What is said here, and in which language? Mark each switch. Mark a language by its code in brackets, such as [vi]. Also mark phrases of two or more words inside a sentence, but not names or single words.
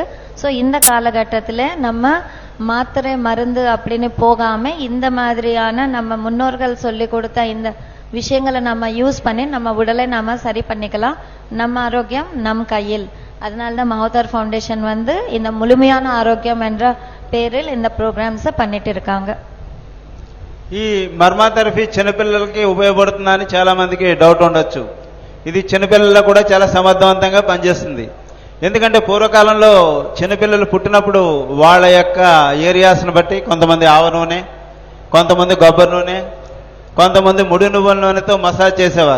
[ta] ஸோ இந்த காலகட்டத்தில் நம்ம மாத்திரை மருந்து அப்படின்னு போகாம இந்த மாதிரியான நம்ம முன்னோர்கள் சொல்லி கொடுத்த இந்த விஷயங்களை நம்ம யூஸ் பண்ணி நம்ம உடலை நாம சரி பண்ணிக்கலாம். நம்ம ஆரோக்கியம் நம் கையில். அதனால தான் மாவதார் ஃபவுண்டேஷன் வந்து இந்த முழுமையான ஆரோக்கியம் என்ற பேரில் இந்த ப்ரோக்ராம்ஸை பண்ணிட்டு இருக்காங்க. [te] ఈ మర్మా థెరపీ చిన్నపిల్లలకి ఉపయోగపడుతుందని చాలా మందికి డౌట్ ఉండొచ్చు. ఇది చిన్నపిల్లల్లో కూడా చాలా సమర్థవంతంగా పనిచేస్తుంది. ఎందుకంటే పూర్వకాలంలో చిన్నపిల్లలు పుట్టినప్పుడు వాళ్ళ యొక్క ఏరియాస్ను బట్టి కొంతమంది ఆవ నూనె, కొంతమంది కొబ్బరి నూనె, కొంతమంది ముడి నువ్వుల నూనెతో మసాజ్ చేసేవారు.